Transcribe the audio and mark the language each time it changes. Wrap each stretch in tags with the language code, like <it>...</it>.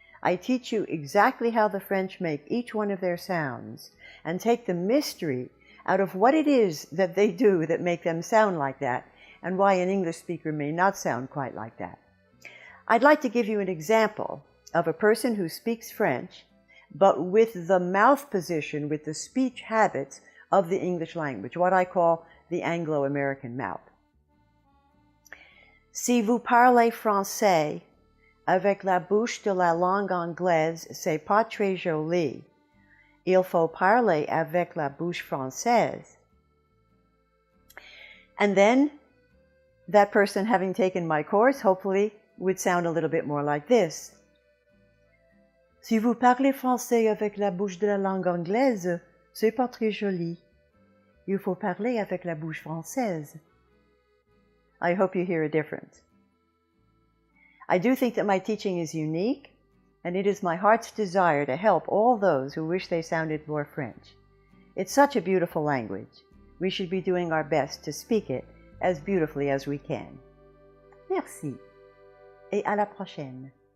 <en>I teach you exactly how the French make each one of their sounds and take the mystery out of what it is that they do that make them sound like that, and why an English speaker may not sound quite like that. I'd like to give you an example of a person who speaks French, but with the mouth position, with the speech habits of the English language, what I call the Anglo-American mouth.</en> <fr>Si vous parlez français avec la bouche de la langue anglaise, c'est pas très joli. Il faut parler avec la bouche française.</fr> <en>And then, that person, having taken my course, hopefully would sound a little bit more like this.</en> <fr>Si vous parlez français avec la bouche de la langue anglaise, c'est pas très joli. Il faut parler avec la bouche française.</fr> <en>I hope you hear a difference. I do think that my teaching is unique, and it is my heart's desire to help all those who wish they sounded more French. It's such a beautiful language. We should be doing our best to speak it as beautifully as we can.</en> <fr>Merci, et à la prochaine.</fr>